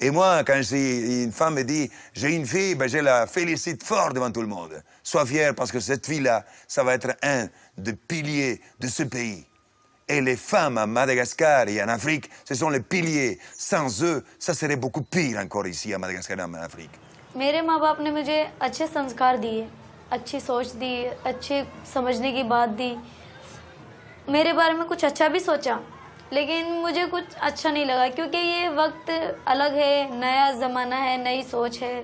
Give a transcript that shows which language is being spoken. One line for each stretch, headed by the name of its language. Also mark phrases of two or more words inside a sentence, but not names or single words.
French: Et moi, quand une femme me dit « j'ai une fille », ben je la félicite fort devant tout le monde. Sois fier parce que cette fille-là, ça va être un des piliers de ce pays. Et les femmes à Madagascar et en Afrique, ce sont les piliers. Sans eux, ça serait beaucoup pire encore ici à Madagascar et en Afrique.
Hindi: मेरे माँ बाप ने मुझे अच्छे संस्कार दिए, अच्छी सोच दी, अच्छे समझने की बात दी, मेरे बारे में कुछ अच्छा भी सोचा, लेकिन मुझे कुछ अच्छा नहीं लगा क्योंकि ये वक्त अलग है, नया ज़माना है, नई सोच है।